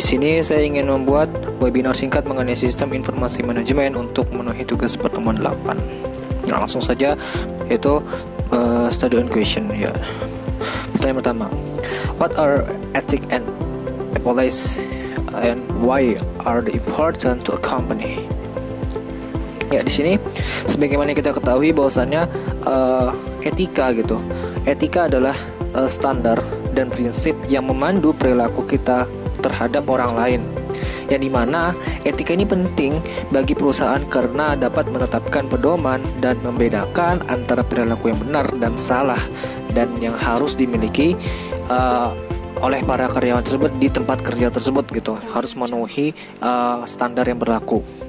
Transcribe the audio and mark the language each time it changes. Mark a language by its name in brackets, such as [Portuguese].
[Indonesian] Di sini saya ingin membuat webinar singkat mengenai sistem informasi manajemen untuk memenuhi tugas pertemuan 8. Nah, langsung saja, yaitu [English] study and question. [Indonesian] Ya. Pertanyaan pertama, [English] what are ethics and policies and why are they important to a company? [Indonesian] Ya, di sini sebagaimana kita ketahui bahwasannya etika gitu. Etika adalah standar dan prinsip yang memandu perilaku kita terhadap orang lain. Yang dimana etika ini penting bagi perusahaan karena dapat menetapkan pedoman dan membedakan antara perilaku yang benar dan salah dan yang harus dimiliki oleh para karyawan tersebut di tempat kerja tersebut gitu, harus memenuhi standar yang berlaku.